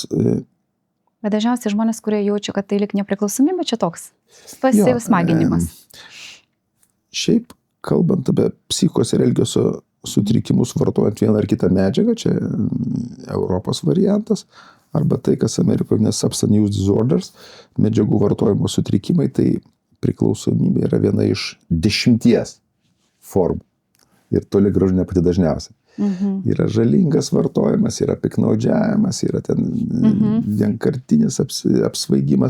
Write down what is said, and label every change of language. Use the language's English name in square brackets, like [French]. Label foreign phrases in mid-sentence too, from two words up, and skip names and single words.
[Lithuanian] Bet dažniausiai žmonės, kurie jaučia, kad tai lik nepriklausomybė, čia toks pasismaginimas. Šiaip, kalbant apie psichikos ir elgesio sutrikimus vartojant vieną ar kitą medžiagą, čia Europos variantas, arba tai, kas Amerikoje ne [English] substance use disorders, [Lithuanian] medžiagų vartojimo sutrikimai, tai priklausomybė yra viena iš 10 formų. Ir toli gražu ne pati dažniausia. Yra žalingas vartojimas, yra piknaudžiavimas, yra ten vienkartinis apsvaigimas.